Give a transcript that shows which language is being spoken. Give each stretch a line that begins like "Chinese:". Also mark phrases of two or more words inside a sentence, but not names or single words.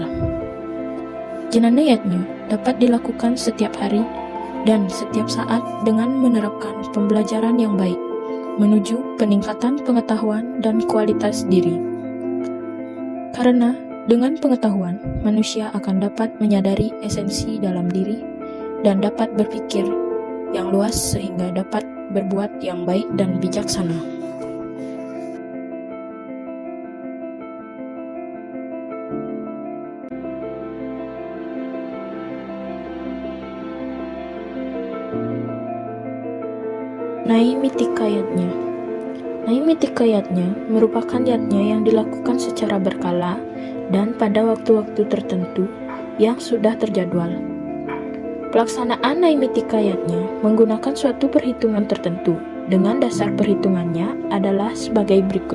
Indonesian: Jenana yatnya dapat dilakukan setiap hari dan setiap saat dengan menerapkan pembelajaran yang baik menuju peningkatan pengetahuan dan kualitas diri. Karena dengan pengetahuan, manusia akan dapat menyadari esensi dalam diri dan dapat berpikir yang luas sehingga dapat berbuat yang baik dan bijaksana. Naimitika yatnya. Naimitika yatnya merupakan yatnya yang dilakukan secara berkala dan pada waktu-waktu tertentu yang sudah terjadwal. Pelaksanaan naimitika yatnya menggunakan suatu perhitungan tertentu dengan dasar perhitungannya adalah sebagai berikut.